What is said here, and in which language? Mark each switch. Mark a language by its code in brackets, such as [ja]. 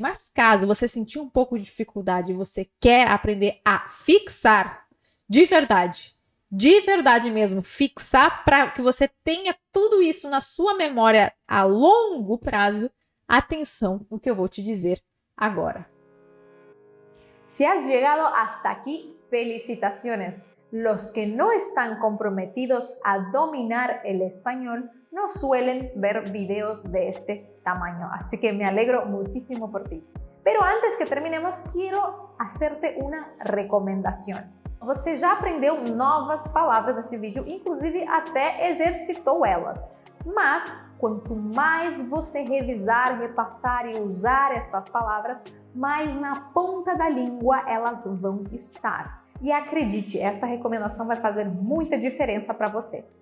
[pt] Mas caso você sentir um pouco de dificuldade e você quer aprender a fixar de verdade mesmo, fixar para que você tenha tudo isso na sua memória a longo prazo, atenção no que eu vou te dizer agora. [es] Si has llegado hasta aquí, felicitaciones. Los que no están comprometidos a dominar el español no suelen ver videos de este tamaño, así que me alegro muchísimo por ti. Pero antes que terminemos, quiero hacerte una recomendación. [pt] Você já aprendeu novas palavras nesse vídeo, inclusive até exercitou elas. Mas, quanto mais você revisar, repassar e usar estas palavras, mais na ponta da língua elas vão estar. E acredite, esta recomendação vai fazer muita diferença para você.